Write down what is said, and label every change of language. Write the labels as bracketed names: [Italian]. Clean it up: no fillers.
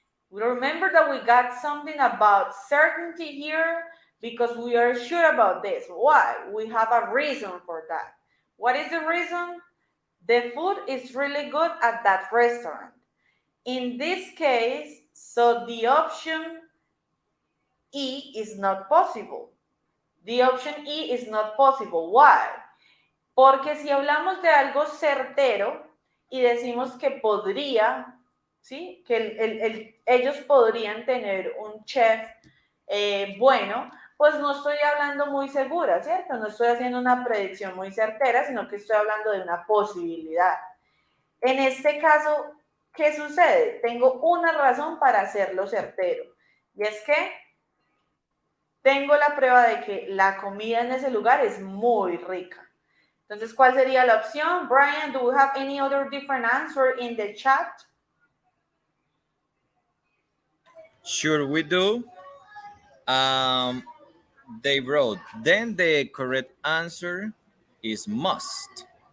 [English] We remember that we got something about certainty here because we are sure about this. Why? We have a reason for that. What is the reason? The food is really good at that restaurant. In this case, so the option E is not possible. The option E is not possible. Why? [Spanish] Porque si hablamos de algo certero y decimos que podría, ¿sí? Que ellos podrían tener un chef bueno, pues no estoy hablando muy segura, ¿cierto? No estoy haciendo una predicción muy certera, sino que estoy hablando de una posibilidad. En este caso, ¿qué sucede? Tengo una razón para hacerlo certero, y es que tengo la prueba de que la comida en ese lugar es muy rica. Entonces, ¿cuál sería la opción? [English] Brian, do we have any other different answer in the chat? Sure, we do. Um, they wrote, then the correct answer is must.